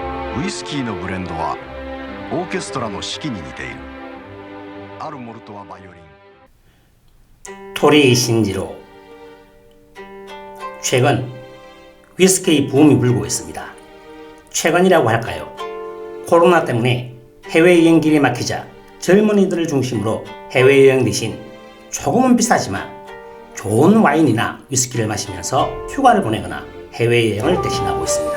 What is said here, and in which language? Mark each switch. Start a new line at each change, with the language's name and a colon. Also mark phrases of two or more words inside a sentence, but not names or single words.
Japanese: ウイスキーのブレンドはオーケストラの指揮に似ている。あるモルトはバイオリン。
Korean: 토리 신지로. 최근 위스키 붐이 불고 있습니다. 최근이라고 할까요? 코로나 때문에 해외여행 길이 막히자 젊은이들을 중심으로 해외여행 대신 조금은 비싸지만 좋은 와인이나 위스키를 마시면서 휴가를 보내거나 해외여행을 대신하고 있습니다.